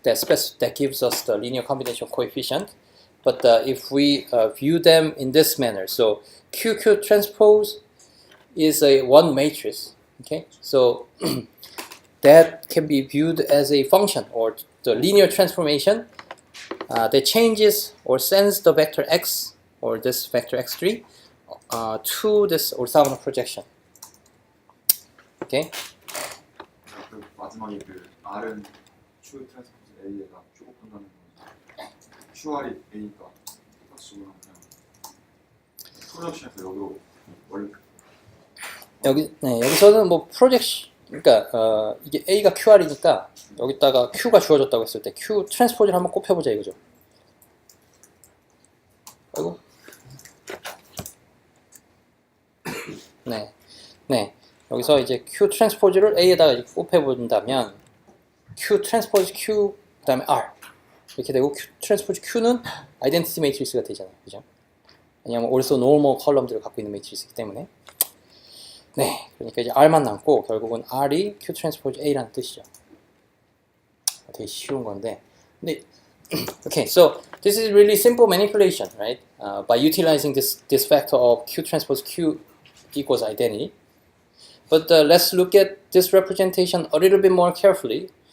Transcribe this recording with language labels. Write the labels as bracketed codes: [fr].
[en] That gives us the linear combination coefficient. But if we view them in this manner, so Q transpose is a one matrix, okay? So that can be viewed as a function or the linear transformation that changes or sends the vector X or this vector X3 to this orthogonal projection. Okay? [ko] 그 마지막에 그 R은 Q 트랜스포즈 A에다 Q 곱한다는 거 QR이 A니까 똑같이 그냥 프로젝션에서 여기로 원래 여기서는 뭐 프로젝션 그러니까 이게 A가 QR이니까 여기다가 Q가 주어졌다고 했을 때 Q 트랜스포즈를 한번 곱해보자 이거죠. 아이고. 네. 여기서 이제 Q 트랜스포즈를 A에다가 이렇게 곱해본다면 Q 트랜스포즈 Q 그다음에 R 이렇게 되고 Q 트랜스포즈 Q는 아이덴티티 매트릭스가 되잖아요, 그죠? 왜냐하면 also normal 컬럼들을 갖고 있는 매트릭스이기 때문에. 네, 그러니까 이제 R만 남고 결국은 R이 Q 트랜스포즈 A라는 뜻이죠. 되게 쉬운 건데. 근데 [en] okay, so this is really simple manipulation, right? By utilizing this factor of Q transpose Q equals identity. But let's look at this representation a little bit more carefully.